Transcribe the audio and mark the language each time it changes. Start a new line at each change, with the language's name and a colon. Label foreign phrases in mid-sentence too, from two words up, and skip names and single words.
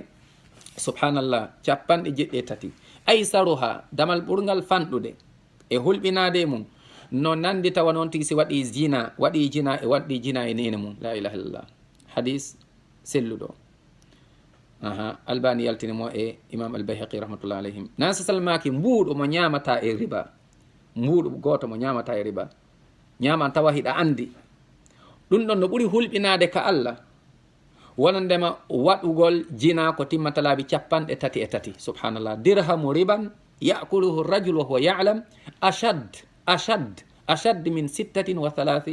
Fula: Subhanallah, 73. Aysaruha damal ɓurgal fanɗude e hulɓinade mum no nandi tawa noon tigui si waɗi jina e waɗɗi jina e nene mum.
Arabic: لا إله إلا الله,
Fula: hadis selluɗo. Albani yaltinimo e imam al-Bayhaqi
Arabic: رحمة الله عليهم.
Fula: Nan sa salmaki mbuuɗo mo ñamata e riba, mbuuɗo goto mo ñamata e riba ñaman tawa hiɗa andi ɗum ɗon no ɓuuri hulɓinade ka Allah wonandema waɗugol jina ko timmata laabi 33.
Arabic: سبحان الله، درهم ربا يأكله رجل وهو يعلم أشد من 36 زنية.